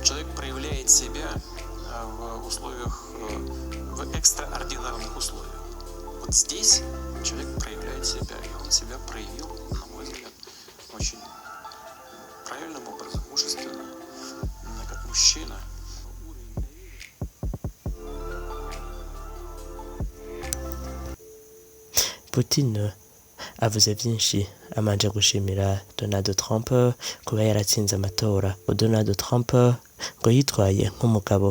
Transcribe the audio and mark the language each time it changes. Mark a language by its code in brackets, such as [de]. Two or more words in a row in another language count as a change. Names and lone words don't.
[ru] Человек проявляет себя в условиях, в экстраординарных условиях. Вот здесь человек проявляет себя, и он себя проявил, на мой взгляд, очень правильным образом, мужественно, как мужчина. [rw] Putin avuze byinshi amanje gushimira Donald Trump kuba yaratsinze amatora. Donald Trump ngo yitwaye nk'umugabo.